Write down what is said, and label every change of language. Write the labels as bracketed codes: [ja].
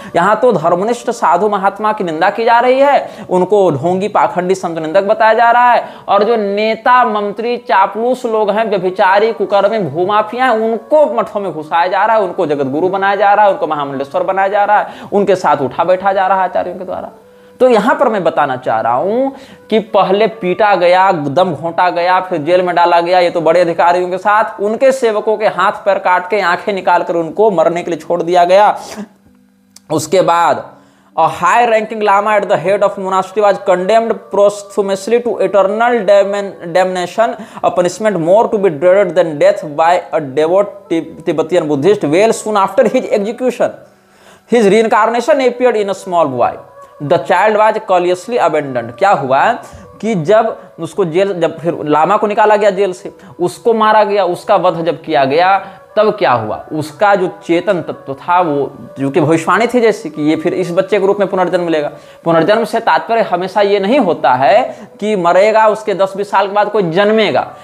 [hi] यहाँ तो धर्मनिष्ठ साधु महात्मा की निंदा की जा रही है, उनको ढोंगी पाखंडी संत निंदक बताया जा रहा है, और जो नेता मंत्री चापलूस लोग हैं, व्यभिचारी कुकर्मी भूमाफिया हैं, उनको मठों में घुसाया जा रहा है, उनको जगत गुरु बनाया जा रहा है, उनको महामंडलेश्वर बनाया जा रहा है, उनके साथ उठा बैठा जा रहा है आचार्यों के द्वारा। तो यहां पर मैं बताना चाह रहा हूं कि पहले पीटा गया, दम घोंटा गया, फिर जेल में डाला गया, ये तो बड़े अधिकारियों के साथ, उनके सेवकों के हाथ पैर काट के आंखें निकालकर उनको मरने के लिए छोड़ दिया गया। उसके बाद [en] a high ranking lama at the head of monastery was condemned posthumously to eternal damnation, a punishment more to be dreaded than death, by a devout Tibetan Buddhist. Well, soon after his execution, his reincarnation appeared in a small boy. The child was curiously abandoned. [hi] क्या हुआ कि जब उसको jail, जब फिर लामा को निकाला गया जेल से, उसको मारा गया, उसका वध जब किया गया, तब क्या हुआ, उसका जो चेतन तत्व था, वो जो कि भविष्यवाणी थी जैसे कि ये फिर इस बच्चे के रूप में पुनर्जन्म लेगा। पुनर्जन्म से तात्पर्य हमेशा ये नहीं होता है कि मरेगा, उसके 10-20 साल के बाद कोई जन्मेगा।